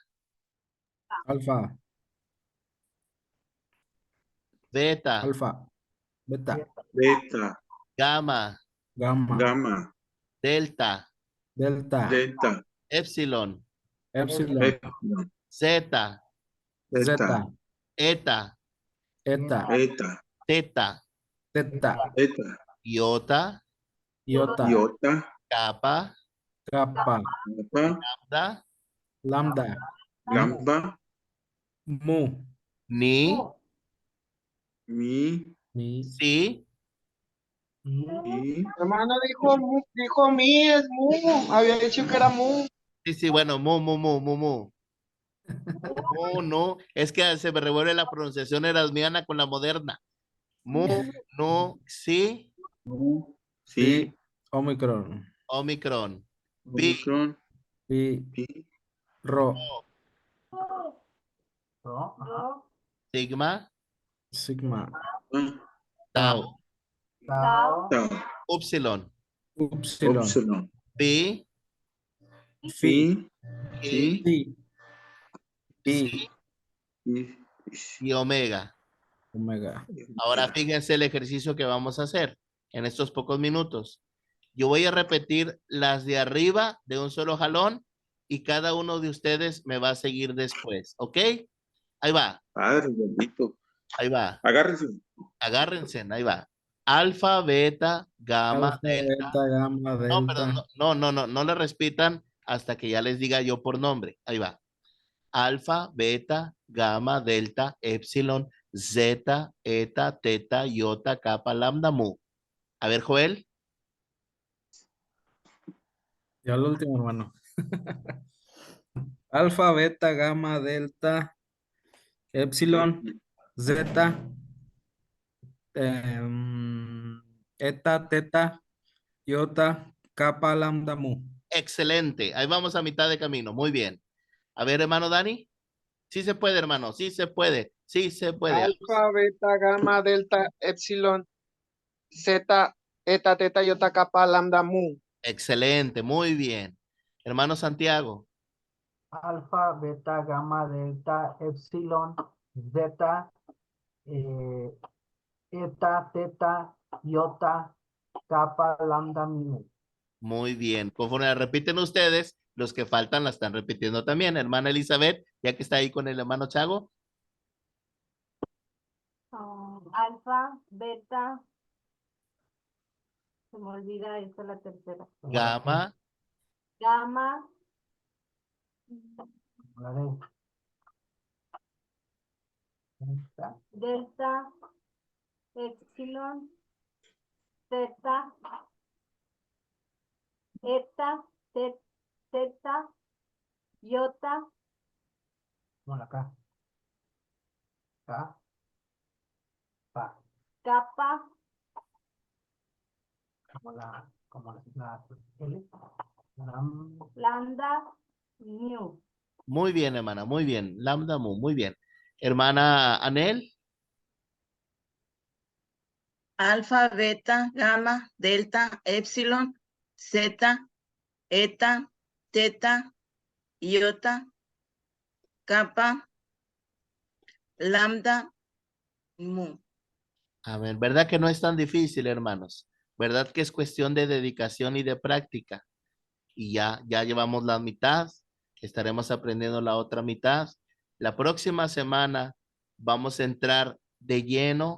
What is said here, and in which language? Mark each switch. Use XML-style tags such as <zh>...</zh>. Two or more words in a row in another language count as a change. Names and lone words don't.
<es>Alfa, beta, alfa, beta, Beta, gamma, gamma, gamma, delta, delta, delta, epsilon, epsilon, epsilon, zeta, zeta, zeta, eta, eta, eta, teta, teta, eta, iota, iota, iota, kappa, kappa, kappa, lambda, lambda, lambda, mu, ni, mi, mi, si, y, Hermano dijo mi, es mu. Había dicho que era mu. sí, bueno, mu, mu, mu, mu, mu. Mu, no, es que se me revuelve la pronunciación erasmiana con la moderna. Mu, no, si, mu, sí, sí, omicron, omicron, bi, omicron, pi, pi, rho, ¿No? Ajá. sigma, sigma, ah, tau, tau, Tao, tau, upsilon, upsilon, epsilon, pi, phi, phi, i, phi, pi, si y, y omega. omega. Ahora fíjense el ejercicio que vamos a hacer en estos pocos minutos. Yo voy a repetir las de arriba de un solo jalón y cada uno de ustedes me va a seguir después, ¿ok? Ahí va, Padre bendito. ahí va. Agárrense. Agárrense, ahí va. Alfa, beta, gamma, Alfa, delta. beta, gamma, No, perdón, delta. no le repitan hasta que ya les diga yo por nombre. Ahí va. Alfa, beta, gamma, delta, epsilon, zeta, eta, teta, iota, kappa, lambda, mu. A ver, Joel. Ya lo último, hermano. Alfa, beta, gamma, delta, epsilon, zeta, eta, teta, iota, kappa, lambda, mu. Excelente. Ahí vamos a mitad de camino. Muy bien. A ver, hermano Dani. Sí se puede, hermano. Sí se puede. Sí se puede. Alfa, beta, gamma, delta, epsilon, zeta, eta, teta, iota, kappa, lambda, mu. Excelente. Muy bien. Hermano Santiago. alfa, beta, gamma, delta, epsilon, zeta, eh, eta, teta, iota, kappa, lambda, mu. Muy bien. Conforme la repiten ustedes, los que faltan la están repitiendo también. Hermana Elizabeth, ya que está ahí con el hermano Chago. Alfa, beta, se me olvida, esta es la tercera. Gamma, Gamma, La D. Esta. delta, epsilon, zeta, eta, teta, iota, Bueno, acá. Acá. Pa. kappa, Como la L. Lam. lambda, mu. muy bien, hermana, muy bien. Lambda, mu, muy bien. Hermana Anel, Alfa, beta, gamma, delta, epsilon, zeta, eta, teta, iota, kappa, lambda, mu. a ver, ¿verdad que no es tan difícil, hermanos? ¿Verdad que es cuestión de dedicación y de práctica? Y ya llevamos la mitad, estaremos aprendiendo la otra mitad. La próxima semana vamos a entrar de lleno.</es>